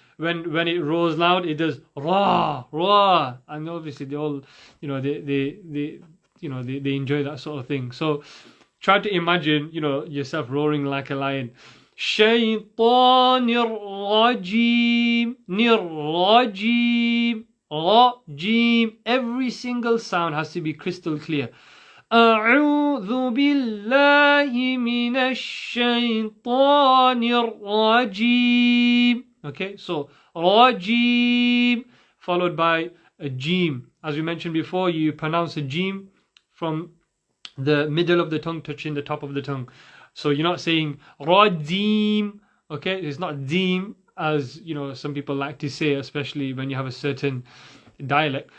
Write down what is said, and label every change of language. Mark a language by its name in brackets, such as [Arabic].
[English] When it roars loud, it does ra, and obviously they all, they enjoy that sort of thing. So try to imagine, yourself roaring like a lion. Shaytanir rajim, rajim. Every single sound has to be crystal clear. [Arabic] أعوذ بالله من الشيطان الرجيم. [English] Okay, so rajim followed by a jim. As we mentioned before, you pronounce a jim from the middle of the tongue touching the top of the tongue. So you're not saying rajim. Okay, it's not dim as some people like to say, especially when you have a certain dialect.